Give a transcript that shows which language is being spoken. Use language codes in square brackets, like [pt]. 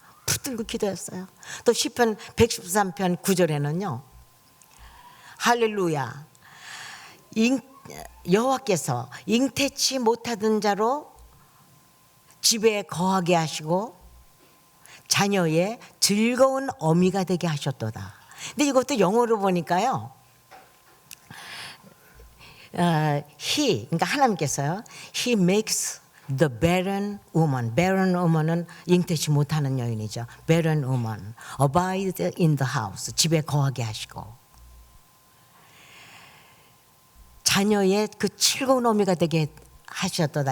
[ko] 붙들고 기도했어요. 또 시편 113편 9절에는요, 할렐루야 여호와께서 잉태치 못하던 자로 집에 거하게 하시고 자녀의 즐거운 어미가 되게 하셨도다. 근데 이것도 영어로 보니까요. 그러니까 하나님께서요. [en] He makes the barren woman. [ko] barren woman은 잉태치 못하는 여인이죠. [en] barren woman abide in the house. [ko] 집에 거하게 하시고 자녀의 그 즐거운 어미가 되게 하셨도다.